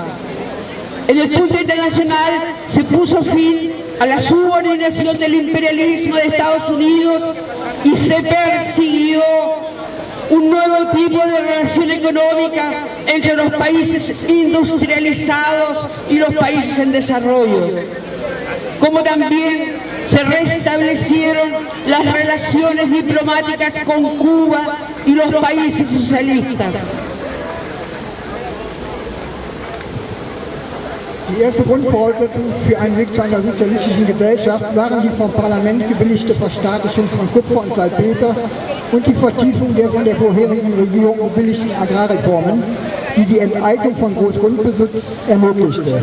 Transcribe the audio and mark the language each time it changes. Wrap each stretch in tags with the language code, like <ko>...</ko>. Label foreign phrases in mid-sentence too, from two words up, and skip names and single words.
<es>En el punto internacional se puso fin a la subordinación del imperialismo de Estados Unidos y se persiguió un nuevo tipo de relación económica entre los países industrializados y los países en desarrollo, como también se restablecieron las relaciones diplomáticas con Cuba y los países socialistas.</es> <de>Die erste Grundvoraussetzung für einen Weg zu einer sozialistischen Gesellschaft waren die vom Parlament gebilligte Verstaatlichung von Kupfer und Salpeter und die Vertiefung der von der vorherigen Regierung gebilligten Agrarreformen, die die Enteignung von Großgrundbesitz ermöglichte.</de>